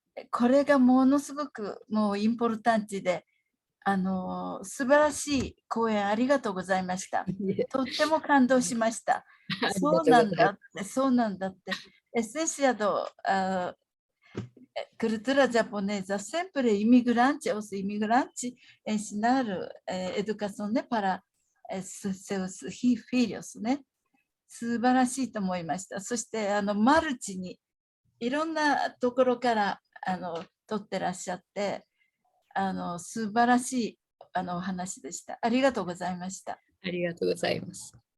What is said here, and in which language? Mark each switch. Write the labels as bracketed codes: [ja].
[ja] これがものすごくもうインポルタンチで、素晴らしい講演ありがとうございました。とっても感動しました。そうなんだって、そうなんだって。 [pt] Essência da cultura japonesa sempre imigrantes, os imigrantes ensinar educação né, para seus filhos né。 [ja] 素晴らしいと思いました。そしてマルチにいろんなところから取ってらっしゃって。素晴らしいお話でした。ありがとうございました。ありがとうございます。